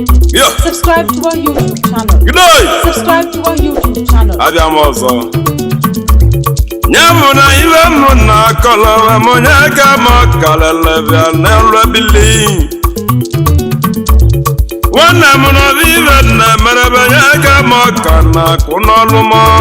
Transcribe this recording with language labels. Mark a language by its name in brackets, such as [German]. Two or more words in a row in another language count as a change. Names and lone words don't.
[English] Yo. Subscribe to our YouTube channel. Good night. Subscribe to our YouTube channel. [Igbo] Abịa m ọzọ. Nye m na iwe m na-akọlọrọ m, onye ka m kalele bịa n'elu ebili. Nwanne m na iwe m na-emere m, onye ka m ka na-akụ n'ọlụ m.